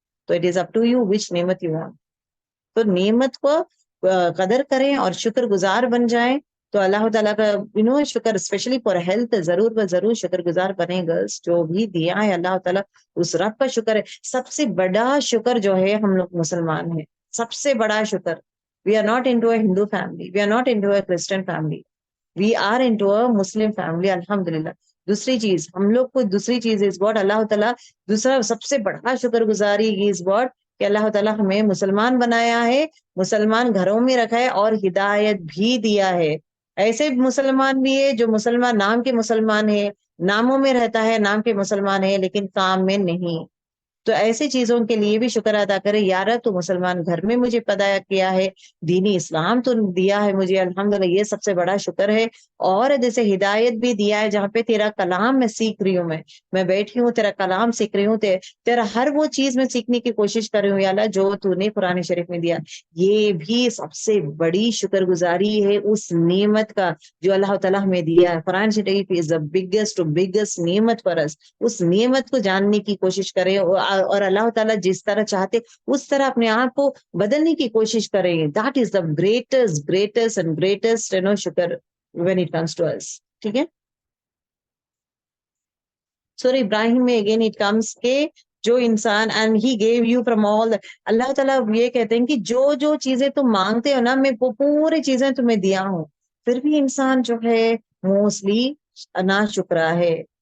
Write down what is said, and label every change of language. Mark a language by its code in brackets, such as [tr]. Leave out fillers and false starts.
[ur] تو [en] It is up to you which نعمت you want. [ur] تو نعمت کو قدر کریں اور شکر گزار بن جائیں تو اللہ تعالیٰ کا شکر [en] specially for health [ur] ضرور شکر گزار بنے. گرلس جو بھی دیا ہے اللہ تعالیٰ اس رب کا شکر ہے. سب سے بڑا شکر جو ہے ہم لوگ مسلمان ہیں، سب سے بڑا شکر. [en] We are not into a Hindu family, we are not into a Christian family, we are into a Muslim family. [ar] الحمدللہ. [ur] دوسری چیز ہم لوگ کو دوسری چیز [en] is what [ur] اللہ تعالیٰ دوسرا سب سے بڑا شکر گزاری از واٹ کہ اللہ تعالیٰ ہمیں مسلمان بنایا ہے، مسلمان گھروں میں رکھا ہے اور ہدایت بھی دیا ہے. ایسے مسلمان بھی ہے جو مسلمان نام کے مسلمان ہے، ناموں میں رہتا ہے، نام کے مسلمان ہے لیکن کام میں نہیں. تو ایسی چیزوں کے لیے بھی شکر ادا کرے. یار تو مسلمان گھر میں مجھے پیدا کیا ہے، دینی اسلام تو دیا ہے مجھے، الحمدللہ یہ سب سے بڑا شکر ہے. اور جیسے ہدایت بھی دیا ہے، جہاں پہ تیرا کلام میں سیکھ رہی ہوں، میں بیٹھی ہوں تیرا کلام سیکھ رہی ہوں، تیرا ہر وہ چیز میں سیکھنے کی کوشش کر رہی ہوں یا اللہ جو تو نے قرآن شریف میں دیا. یہ بھی سب سے بڑی شکر گزاری ہے اس نعمت کا جو اللہ تعالیٰ ہمیں دیا ہے. قرآن شریف [en] is the biggest [ur] نعمت [en] for us. [ur] اس نعمت کو جاننے کی کوشش کریں اور اللہ تعالیٰ جس طرح چاہتے اس طرح اپنے آپ کو بدلنے کی کوشش کریں. [en] That is the greatest and greatest شکر when it comes to us. [ur] ٹھیک ہے. سورہ ابراہیم میں [en] again it comes [ur] کہ جو انسان [en] and he gave you from all [ur] اللہ تعالیٰ یہ کہتے ہیں کہ جو چیزیں تم مانگتے ہو نا میں وہ پوری چیزیں تمہیں دیا ہوں. پھر بھی انسان جو ہے موسٹلی نا شکرہ ہے.